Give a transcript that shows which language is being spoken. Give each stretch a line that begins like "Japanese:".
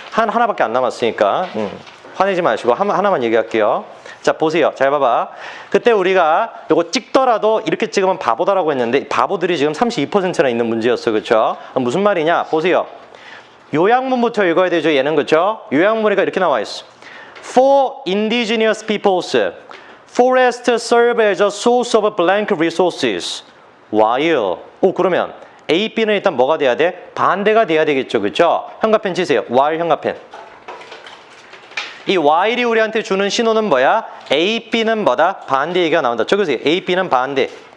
Korean: 하나밖에 안 남았으니까 화내지 마시고 하나만 얘기할게요. 자, 보세요. 잘 봐봐. 그때 우리가 이거 찍더라도 이렇게 찍으면 바보다라고 했는데 바보들이 지금 32%나 있는 문제였어. 그렇죠? 무슨 말이냐? 보세요. 요약문부터 읽어야 되죠. 얘는 그렇죠? 요약문이가 이렇게 나와 있어.
English: For indigenous peoples, forests serve as a source of blank resources.
Korean: While 그러면 A, B는 일단 뭐가 돼야 돼? 반대가 돼야 되겠죠. 그렇죠? 형광펜 치세요. while 형광펜. 이 while이 우리한테 주는 신호는 뭐야? A, B는 뭐다? 반대 얘기가 나온다. 적으세요. A, B는 반대.